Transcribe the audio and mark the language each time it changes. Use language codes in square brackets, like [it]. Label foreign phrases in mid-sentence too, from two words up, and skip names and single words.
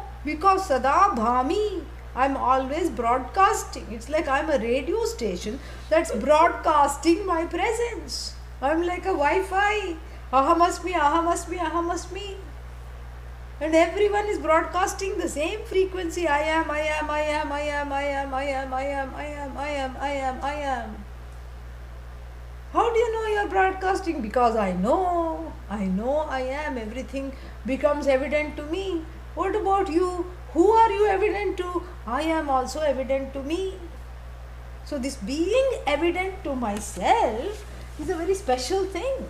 [sa] Because सदा भामि. [en] I'm always broadcasting. It's like I'm a radio station that's broadcasting my presence. I'm like a Wi-Fi. [sa] अहम् अस्मि, अहम् अस्मि, अहम् अस्मि. [en] And everyone is broadcasting the same frequency. I am, I am, I am, I am, I am, I am, I am, I am, I am, I am, I am. How do you know you are broadcasting? Because I know I am. Everything becomes evident to me. What about you? Who are you evident to? I am also evident to me. So this being evident to myself is a very special thing.